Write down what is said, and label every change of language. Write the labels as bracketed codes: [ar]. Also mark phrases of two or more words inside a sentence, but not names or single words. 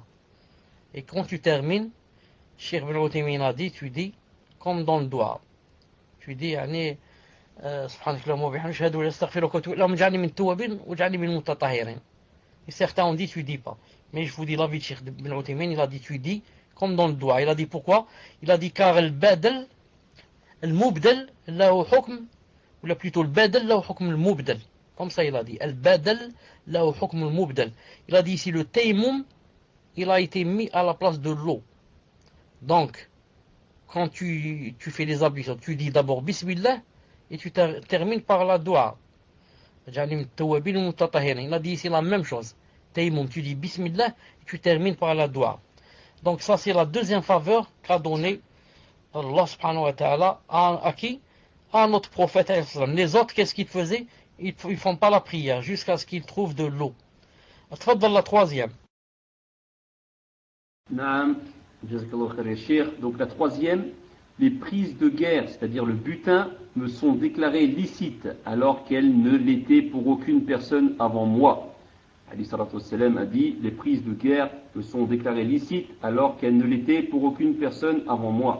[fr] Et quand tu termines, Cheikh Ibn Uthaymin a dit, tu dis comme dans le doigt. Tu dis, et certains ont dit, tu dis pas. Mais je vous dis la vie de Cheikh Ibn Uthaymin, il a dit, tu dis comme dans le doigt. Il a dit pourquoi? Il a dit car [ar] البدل المبدل له حكم, [fr] ou plutôt [ar] البدل له حكم المبدل. [fr] Comme ça il a dit. [ar] البدل له حكم المبدل. [fr] Il a dit ici le taymum, il a été mis à la place de l'eau. Donc, quand tu fais les ablutions, tu dis d'abord Bismillah et tu termines par la dua. Il a dit ici la même chose. Taïmoum, tu dis Bismillah et tu termines par la dua. Donc ça c'est la deuxième faveur qu'a donné Allah [ar] سبحانه وتعالى [fr] à qui? À notre prophète. Les autres, qu'est-ce qu'ils faisaient? Ils ne font pas la prière jusqu'à ce qu'ils trouvent de l'eau. Tfaddal la troisième. [ar] نعم جزاك الله خير يا شيخ. [fr] Donc la troisième, les prises de guerre, c'est-à-dire le butin, me sont déclarées licites alors qu'elles ne l'étaient pour aucune personne avant moi. Ali [ar] صلى الله عليه وسلم [fr] a dit, les prises de guerre me sont déclarées licites alors qu'elles ne l'étaient pour aucune personne avant moi.